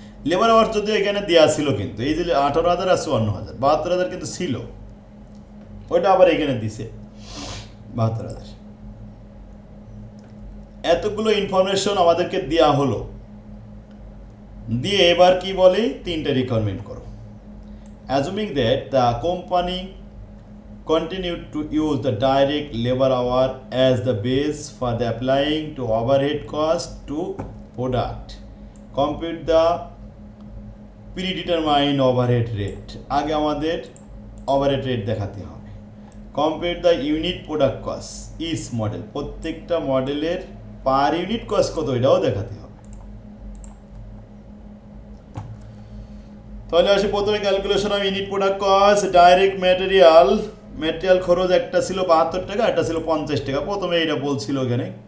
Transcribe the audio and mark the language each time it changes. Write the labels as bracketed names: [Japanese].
[Bangla] Labour hours যদি এখানে দেওয়া ছিল, কিন্তু এই যে 18,000 আর 54,000, 72,000 কিন্তু ছিল, ওইটা আবার এখানে দিছে 72,000। এতগুলো ইনফরমেশন আমাদেরকে দেওয়া হলো, দিয়ে এবার কি বলে? 3টা রিকোয়ারমেন্ট করো। [English] Assuming that the company continued to use the direct labor hour as the base for the applying to overhead cost to product. Compute the predetermined overhead rate. [Bangla] আগে আমাদের overhead rate দেখাতে হবে। [English] Compute the unit product cost each model. [Bangla] প্রত্যেকটা মডেলের per unit cost কত, এটাও দেখাতে হবে। তাহলে আসি প্রথমে calculation of unit product cost. Direct material খরচ একটা ছিল 72 টাকা, একটা ছিল 50 টাকা, প্রথমে এটা বলছিল এখানে।